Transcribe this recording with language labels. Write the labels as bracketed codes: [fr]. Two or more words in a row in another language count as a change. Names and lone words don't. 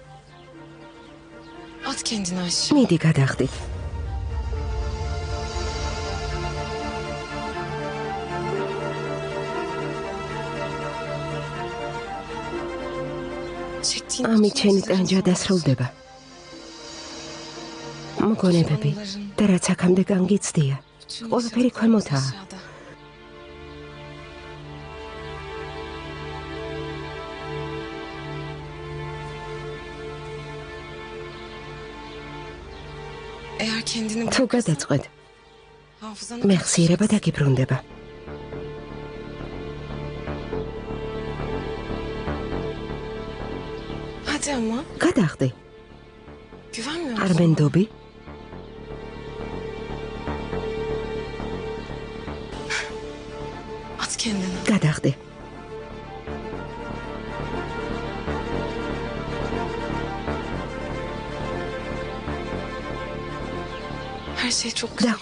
[tr] At kendini aşağı. [ka] მიდი გადახდი. [tr] Çektiğin [ka] ამით შენი ტანჯა დასრულდება. მოგონებები და რაც აქამდე განგიცდია. ყველაფერი ქვემოთაა. [tr] aşağıda. Eğer kendini [ka] თუ გადაწყვეტ, [tr] hafızanı [ka] მეხსიერება დაგიბრუნდება. [tr] Hadi ama [ka] გადახდი. [tr] güvenmiyor [ka] არ [tr] musun? [ka] მენდობი? [tr] At kendini. [ka] გადახდი. [tr] Her şey çok [ka] და [tr] güzel.